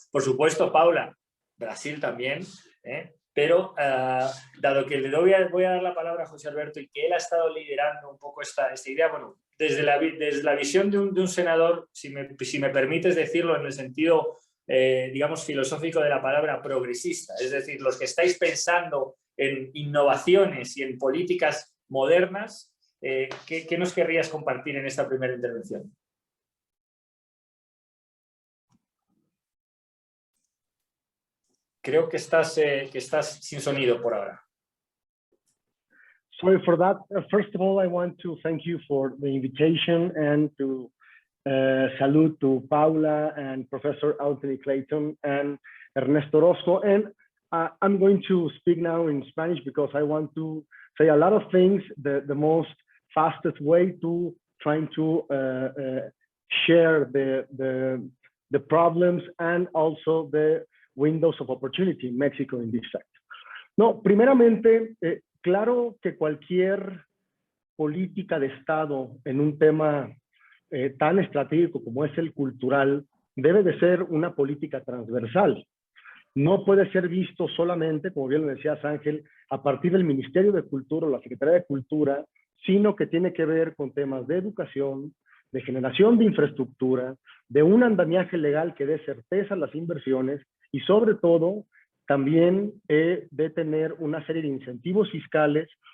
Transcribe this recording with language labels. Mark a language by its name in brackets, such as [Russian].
[Spanish] Por supuesto, Paula, Brasil también, pero dado que voy a dar la palabra a José Alberto y que él ha estado liderando un poco esta idea, bueno, desde la visión de un senador, si me permites decirlo en el sentido, digamos, filosófico de la palabra progresista, es decir, los que estáis pensando en innovaciones y en políticas modernas, ¿qué nos querrías compartir en esta primera intervención? Creo que estás sin sonido por ahora. [English] Sorry for that. First of all, I want to thank you for the invitation and to salute to Paula and Professor Anthony Clayton and Ernesto Orozco. And I'm going to speak now in Spanish because I want to say a lot of things the most fastest way to trying to share the problems and also the windows of opportunity in Mexico in this sector. [Spanish] No, primeramente, claro que cualquier política de Estado en un tema tan estratégico como es el cultural debe de ser una política transversal. No puede ser visto solamente, como bien lo decías Ángel, a partir del Ministerio de Cultura o la Secretaría de Cultura, sino que tiene que ver con temas de educación, de generación de infraestructura, de un andamiaje legal que dé certeza a las inversiones y sobre todo también de tener una serie de incentivos fiscales